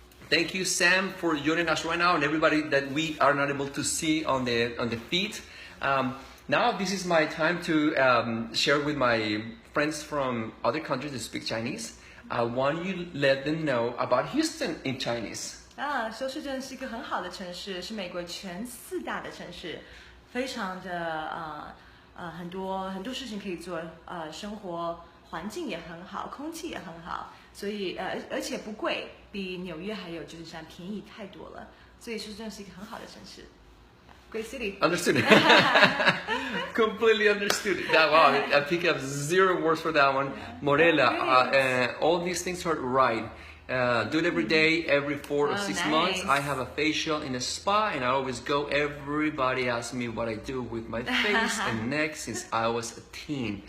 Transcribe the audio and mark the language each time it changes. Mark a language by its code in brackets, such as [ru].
[en] Thank you, Sam, for joining us right now, and everybody that we are not able to see on the feed. Now this is my time to share with my friends from other countries that speak Chinese. I want you to let them know about Houston in Chinese. [zh] 休斯顿是一个很好的城市，是美国前4大的城市，非常的很多事情可以做，生活环境也很好，空气也很好，所以而且不贵，比纽约还有旧金山便宜太多了，所以休斯顿是一个很好的城市。 [en] Great city. Understood. Completely understood. Wow, I pick up 0 words for that one. Morella, all these things are right. Do it every day, every 4 or 6 months. I have a facial in a spa, and I always go. Everybody asks me what I do with my face and neck since I was a teen.